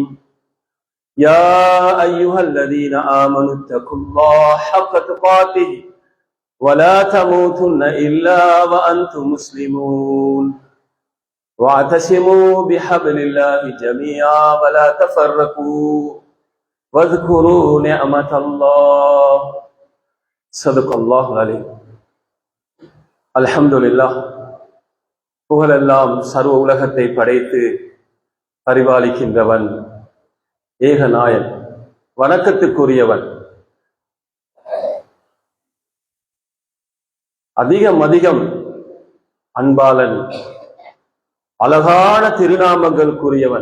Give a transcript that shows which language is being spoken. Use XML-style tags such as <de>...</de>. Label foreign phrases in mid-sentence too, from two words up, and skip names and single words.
<ar>يا أيها الذين آمنوا اتقوا الله حق تقاته ولا تموتن إلا وأنتم مسلمون واعتصموا بحبل الله جميعا ولا تفرقوا واذكروا نعمة الله. صدق الله العليم.</ar> <ta>அல்ஹம்துலில்லாஹ். புகழெல்லாம் சர்வ உலகத்தை படைத்து பரிபாலிக்கின்றவன் ஏகநாயன், வணக்கத்துக்குரியவன், அதிகம் அன்பாளன், அழகான திருநாமங்களுக்குரியவன்.</ta>